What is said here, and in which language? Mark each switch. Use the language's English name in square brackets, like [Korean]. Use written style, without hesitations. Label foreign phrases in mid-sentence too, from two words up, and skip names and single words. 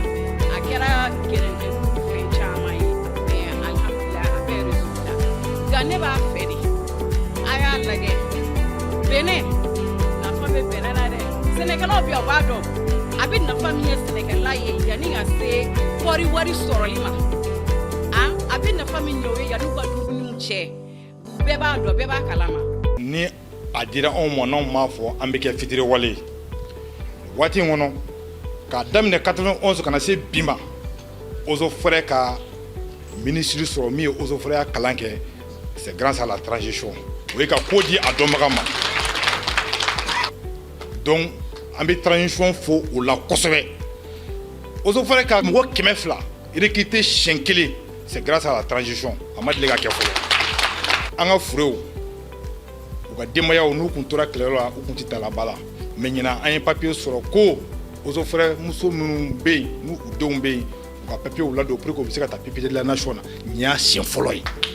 [Bambara] a kɛra gɛrɛntɛ fɛn caman ye mais alhamdulilah a bɛ résultat nka ne b'a fɛ de a y'a lajɛ bɛnɛ nafa bɛ bɛnɛ la dɛ sɛnɛkɛlaw bɛ yan u b'a dɔn a bɛ nafa min ye sɛnɛkɛla ye yanni ka se kɔɔri wari sɔrɔli ma a bɛ nafa min ɲɛ o ye yanni u ka dumuniw cɛ bɛɛ b'a dɔn bɛɛ b'a kalama. Ni a dira anw ma n'anw m'a fɔ an bɛ kɛ fitiriwale ye waati in kɔnɔ k'a daminɛ 91 kana se bi ma [French] eaux et forêts [Bambara] ka ministre sɔrɔ min ye [French] eaux et forêts [Bambara] kalan kɛ [French] c'est grâce à la transition [Bambara] o ye ka ko di a dɔnbaga ma donc an bɛ transition fo o la kosɛbɛ [French] eaux et forêts [Bambara] ka mɔgɔ 200 recruter siɲɛ kelen [French] c'est grâce à la transition [Bambara] a ma deli ka kɛ fɔlɔ an ka furew u ka denbayaw n'u kun tora kɛlɛyɔrɔ la u kun tɛ taa laba la mais ɲinan an ye papier sɔrɔ ko [French] eaux et forêts [Bambara] muso minnu bɛ yen n'u denw bɛ yen u ka papier ladon [French] pour que [Bambara] u bɛ se ka taa PPT [French] de la nation [Bambara] na nin y'a siɲɛ fɔlɔ ye.